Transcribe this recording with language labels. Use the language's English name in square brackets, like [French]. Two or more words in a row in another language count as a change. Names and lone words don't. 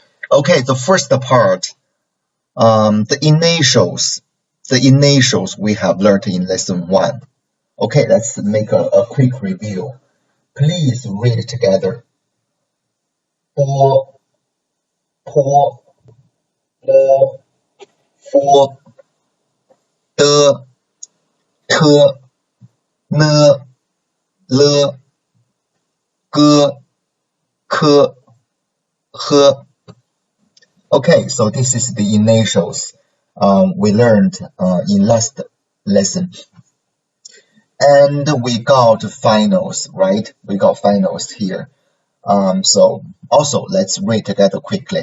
[English] Okay, the first part, the initials we have learned in lesson 1. Okay, let's make a quick review. Please read it together. [Chinese] Bo, po, lo, fo, de, te, ne, le, ge, ke, he. [English] Okay, so this is the initials we learned in last lesson. And we got finals, right? We got finals here. So also let's read together quickly.